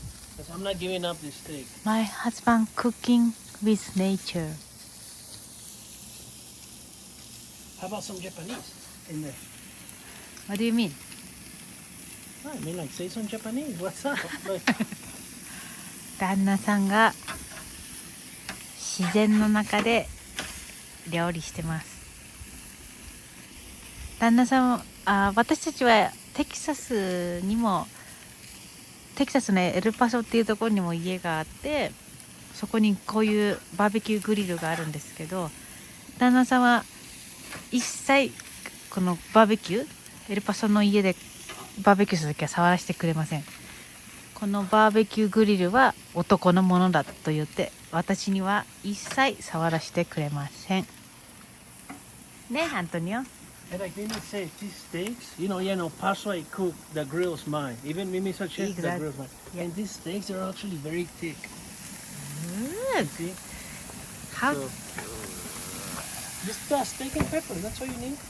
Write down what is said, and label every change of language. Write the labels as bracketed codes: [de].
[en] Because I'm not giving up this steak. My husband cooking with nature. How about some Japanese in there? What do you mean? I mean, like, say some Japanese. What's up? Like, [ja] 旦那さんが自然の中で料理してます。旦那さん、私たちはテキサスのエルパソっていうところにも家があって、そこにこういうバーベキューグリルがあるんですけど、旦那さんは一切このバーベキュー、エルパソの家でバーベキューするときは触らせてくれません。このバーベキューグリルは男のものだと言って、私には一切触らせてくれません。ね、アントニオ。 [en] and like Mimi said, these steaks, Paso I cook, the grill's mine. Even Mimi said, chef, the grill's mine. Yeah. And these steaks are actually very thick. Good. See? How? So, just steak and pepper, that's all you need.